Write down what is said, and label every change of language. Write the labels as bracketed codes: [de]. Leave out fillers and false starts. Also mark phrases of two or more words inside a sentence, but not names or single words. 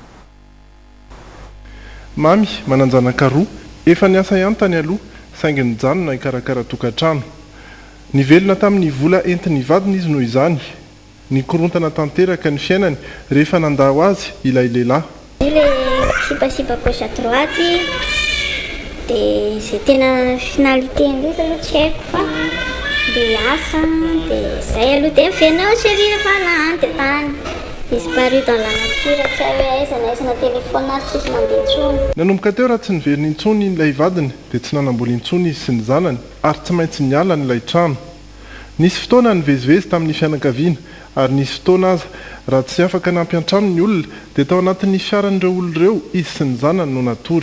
[mg] Mamy mananjanaka roa efa niasa ihany tany aloha saingy nijanona hikarakara tokantrano. Ny velona tamin'ny vola entin'ny vadiny izy noho izany. Ny korontana tanteraka ny fiainany rehefa nandao azy ilay lehilahy. Ilay sipasipa [fr] gauche à droite [mg] dia izay tena finalité ndraiky aloha tsy haiko fa dia asa dia izay aloha dia mivenao chérie rehefa landy tany. [fr] Disparu dans la nature [mg] tsy hoe aiza na aiza na téléphone ary tsisy mandeha intsony. Nanomboka teo raha tsy niveriny intsony ilay vadiny dia tsy nanamboly intsony izy sy ny zanany ary tsy maintsy niala n'ilay trano. Nisy fotoana nivezivezy tamin'ny fianakaviana ary nisy fotoana aza raha tsy afaka nampy an-trano ny olona dia tao anatin'ny fiaran'ireo olona ireo izy sy ny zanany no natory.